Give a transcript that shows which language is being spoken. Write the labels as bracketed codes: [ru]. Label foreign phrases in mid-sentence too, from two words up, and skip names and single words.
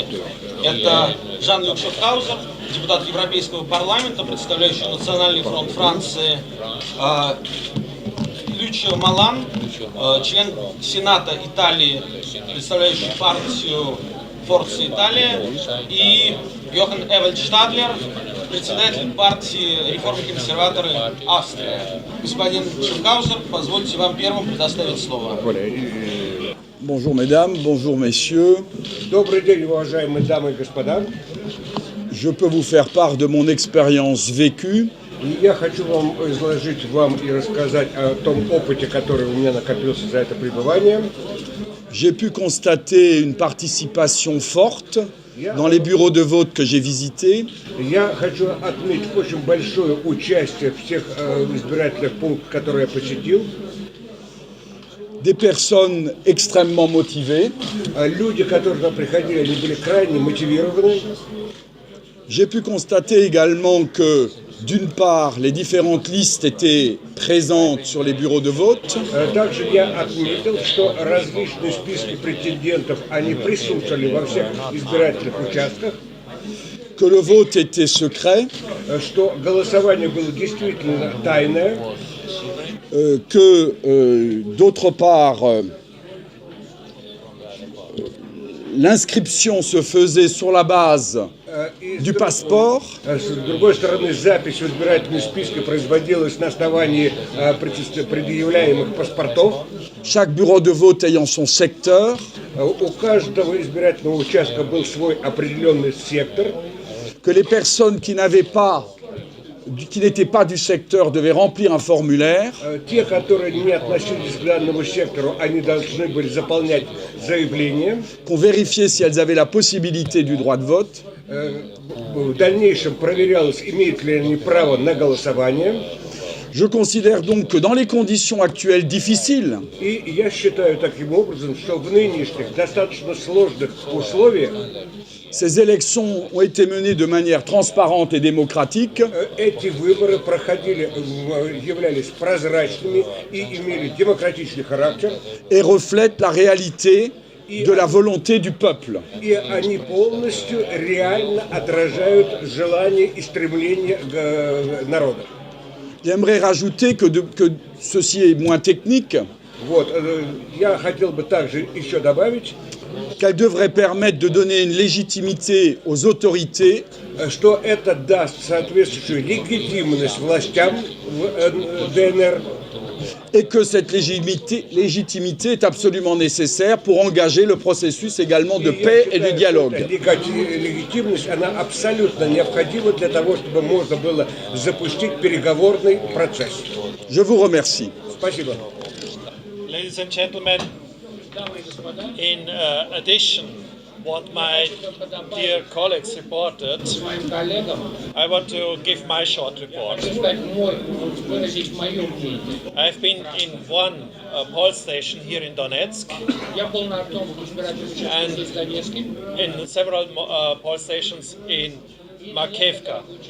[ru] Это Жан-Люк Шафхаузер, депутат Европейского парламента, представляющий Национальный фронт Франции, Лючио Малан, член Сената Италии, представляющий партию Форца Италия, и Йохан Эвальдштадлер, председатель партии реформы-консерваторы Австрия. Господин Шафхаузер, позвольте вам первым предоставить слово. [fr] Bonjour mesdames, bonjour messieurs. [ru] Добрый день, уважаемые дамы и господа. [fr] Je peux vous faire part de mon expérience vécue. [ru] Я хочу вам изложить вам и рассказать о том опыте, который у меня накопился за это пребывание. [fr] J'ai pu constater une participation forte dans les bureaux de vote que j'ai visités. [ru] Я хочу отметить очень большое участие в тех избирательных пунктах, которые я посетил. [fr] Des personnes extrêmement motivées. [ru] Люди, которые туда приходили, они были крайне мотивированы. [fr] J'ai pu constater également que, d'une part, les différentes listes étaient présentes sur les bureaux de vote. [ru] Также я отметил, что различные списки претендентов, они присутствовали во всех избирательных участках. [fr] Que le vote était secret. [ru] Что голосование было действительно тайное. [fr] Que, d'autre part, l'inscription se faisait sur la base du passeport. [ru] С другой стороны, запись в избирательные списки производилась на основании предъявляемых паспортов. [fr] Chaque bureau de vote ayant son secteur. [ru] У каждого избирательного участка был свой определенный сектор. [fr] Que les personnes qui n'étaient pas du secteur devaient remplir un formulaire. [ru] Те, которые не относились к данному сектору, они должны были заполнять заявление. [fr] Qu'on vérifiait si elles avaient la possibilité du droit de vote. [ru] В дальнейшем проверялось, имеют ли они право на голосование. [fr] Je considère donc que dans les conditions actuelles difficiles, [ru] И я считаю таким образом, что в нынешних достаточно сложных условиях [fr] ces élections ont été menées de manière transparente et démocratique. [ru] Эти выборы проходили, являлись прозрачными и имели демократичный характер. [fr] Et reflètent la réalité de la volonté du peuple. [ru] И они полностью реально отражают желание и стремление народа. [fr] J'aimerais rajouter que ceci est moins technique. [ru] Вот, я хотел бы также еще добавить, [fr] qu'elle devrait permettre de donner une légitimité aux autorités, [ru] что это даст соответствующую легитимность властям в ДНР, [fr] et que cette légitimité est absolument nécessaire pour engager le processus également de paix et de dialogue. [ru] Легитимность, она абсолютно необходима для того, чтобы можно было запустить переговорный процесс. [fr] Je vous remercie. [ru] Спасибо. [en] Ladies and gentlemen, in addition what my dear colleagues reported, I want to give my short report. I've been in one poll station here in Donetsk and in several poll stations in Makivka.